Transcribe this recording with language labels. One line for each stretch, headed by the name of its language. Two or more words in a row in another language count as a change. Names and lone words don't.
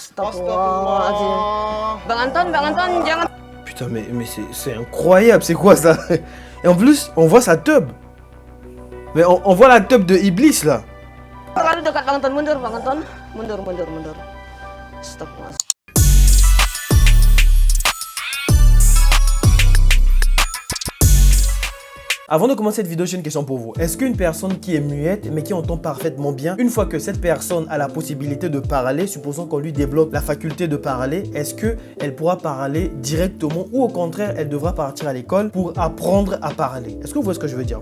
Indonesian: Astagfirullah. Bang Anton, jangan.
French: Putain, mais c'est incroyable, c'est quoi ça? Et en plus, on voit sa tub. Mais on voit la tub de Iblis là.
Indonesian: Terlalu dekat Bang Anton, mundur Bang Anton. Mundur. Stop mas.
French: Avant de commencer cette vidéo, j'ai une question pour vous. Est-ce qu'une personne qui est muette mais qui entend parfaitement bien, une fois que cette personne a la possibilité de parler, supposons qu'on lui débloque la faculté de parler, est-ce qu'elle pourra parler directement ou au contraire, elle devra partir à l'école pour apprendre à parler? Est-ce que vous voyez ce que je veux dire?